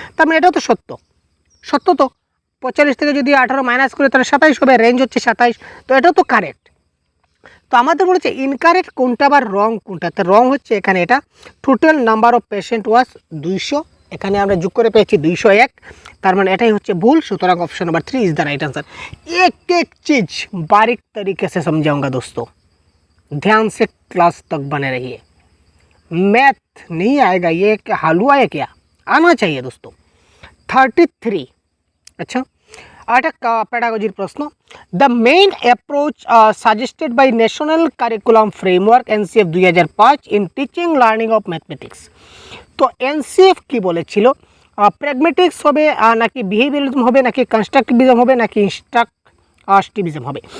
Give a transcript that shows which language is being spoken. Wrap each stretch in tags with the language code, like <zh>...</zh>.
<bn>তার মানে এটাও তো সত্য, সত্য তো। 45 থেকে যদি 18 মাইনাস করে তাহলে 27 হবে, রেঞ্জ হচ্ছে 27, তো এটাও তো কারেক্ট। তো আমাদের বলেছে ইনকারেক্ট কোনটা বা রং কোনটা। তো রং হচ্ছে এখানে এটা, টোটাল নাম্বার অফ পেশেন্ট ওয়াজ 200, এখানে আমরা যোগ করে পেয়েছি 201, তার মানে এটাই হচ্ছে ভুল। সুতরাং</bn> <hi>option number 3 is the right answer. एक एक चीज बारीक तरीके से समझाऊंगा दोस्तों, ध्यान से क्लास तक बने रहिए। मैथ नहीं आएगा ये क्या हलवा है क्या, आना चाहिए दोस्तों।</hi> <bn>33, अच्छा একটা প্যাডাগজির প্রশ্ন।</bn> <en>The main approach suggested by national curriculum framework NCF 2005 in teaching learning of mathematics.</en> <bn>তো এনসিএফ কি বলেছিল, প্র্যাগমেটিক্স হবে নাকি বিহেভিয়ারিজম হবে নাকি কনস্ট্রাকটিভিজম হবে নাকি ইনস্ট্রাকটিভিজম হবে।</bn>